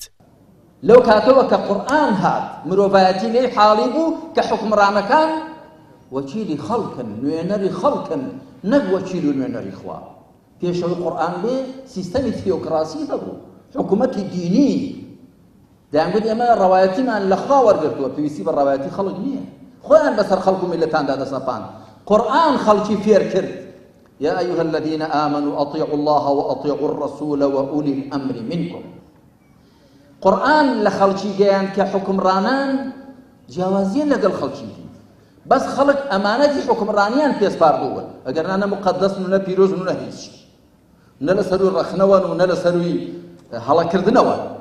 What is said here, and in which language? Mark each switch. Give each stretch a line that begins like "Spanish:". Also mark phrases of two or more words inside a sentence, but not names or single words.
Central Kurdish: لەو کاتەوە کە قورئان هات مرۆڤایەتی لێی حاڵی بوو کە حوکمڕانەکان وەکیلی خەڵکن، نوێنەری خەڵکن، نەک وەکیل و نوێنەری خوا. پێشەوەی قورئان بێ سیستەمی تیۆکراسی هەبوو، حکوومەتی دینی. دەیانگوت ئێمە ڕەوایەتیمان لە خوا وەرگرتووە، پێویستی بە ڕەوایەتی خەڵک نییە، خۆیان بەسەر خەڵک و میلەتاندا دەسەپان. قورئان خەڵکی فێر کرد.
Arabic: يا أيها الذين آمنوا أطيعوا الله وأطيعوا الرسول وأولي الأمر منكم.
Central Kurdish: قورئان لخەڵکی گەیان کە حکمڕانان جیاوازیان لەگەڵ خەڵکی بەس خەڵک ئەمانەتی حکمڕانیان پێسپاردووە، ئەگەرنا نە مقەدەسن و نە پیرۆزن و نە هیچ، نە لە سەروی ڕەخنەوەن و نە لە سەروی هەڵەکردنەوە.